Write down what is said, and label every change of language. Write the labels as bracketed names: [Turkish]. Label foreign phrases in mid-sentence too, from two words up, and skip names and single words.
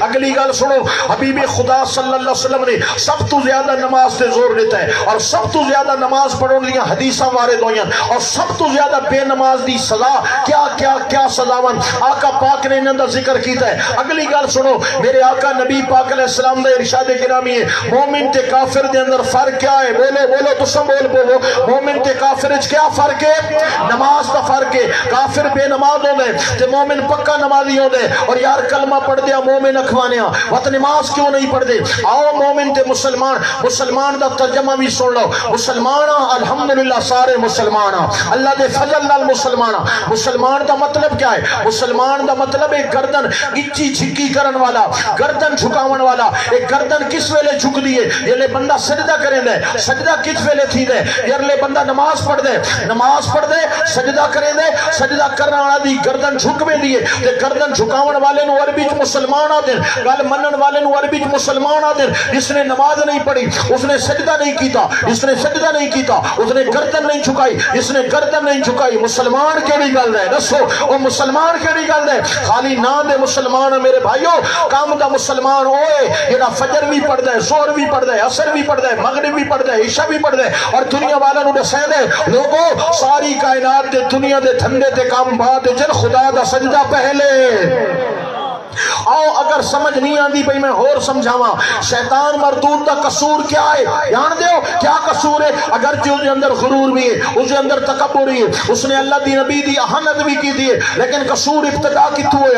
[Punjabi] اگلی گل سنو، حبیب خدا [Arabic] صلی اللہ علیہ وسلم [Punjabi] نے سب تو زیادہ نماز تے زور دیتا ہے، اور سب تو زیادہ نماز پڑھنے لیا حدیثاں وارد ہوئیں، اور سب تو زیادہ بے نماز دی سزا کیا کیا کیا سزاون آقا پاک نے انہوں دا ذکر کیتا ہے۔ اگلی گل سنو، میرے آقا نبی پاک [Arabic] علیہ السلام [Punjabi] دا ارشاد گرامی ہے، مومن تے کافر دے اندر فرق کیا ہے؟ بولو بولو تو سب بولو، مومن تے کافر وچ کیا فرق ہے؟ نماز دا فرق ہے۔ کافر بے نماز ہوندے تے مومن پکا نمازی ہوندے، اور یار کلمہ پڑھ دیا مومن اکھوانیاں، وقت نماز کیوں نہیں پڑھ دے؟ آؤ مومن تے مسلمان، مسلمان دا ترجمہ بھی سن لو، مسلمان الحمدللہ سارے مسلمان، اللہ دے فضل نال مسلمان۔ مسلمان دا مطلب کیا ہے؟ مسلمان دا مطلب ایک گردن اچھی جھکی کرن والا، گردن جھکاون والا۔ ایک گردن کس ویلے جھک دیے؟ یہ بندہ سجدہ کریں دے، سجدہ کس ویلے تھی دے؟ یہ بندہ نماز پڑھ دے، نماز پڑھ دے، سجدہ کریں دے، سجدہ کرنا والا دی گردن جھک میں دیے، تے گردن جھکاون والے نو عربی چ مسلمان آ دین، گل منن والے نو عربی چ مسلمان آ دین۔ جس نے نماز نہیں پڑھی، اس نے سجدہ نہیں کیتا، جس نے سجدہ نہیں کیتا، اس نے گردن نہیں جھکائی، جس نے گردن نہیں جھکائی۔ مسلمان کیڑی گل ہے؟ دسو او مسلمان کیڑی گل ہے؟ خالی نام دے مسلمان میرے بھائیو، کام دا مسلمان ہوئے جڑا فجر بھی پڑھدا ہے، ظہر بھی پڑھدا ہے، عصر بھی پڑھدا ہے، مغرب بھی پڑھدا ہے، عشاء بھی پڑھدا ہے، اور دنیا والا نو دسے دے لوگو ساری کائنات دے دنیا دے دھندے تے کام بعد جن خدا دا سجدہ پہلے۔ آؤ اگر سمجھ نہیں آندی بھئی میں اور سمجھاواں، شیطان مردود دا قصور کیا ہے؟ جان دیو کیا قصور ہے؟ اگر جو اس اندر غرور بھی ہے، اس اندر تکبر بھی ہے، اس نے اللہ دی نبی دی احانت بھی کی دی ہے، لیکن قصور ابتدا کتوں ہویا؟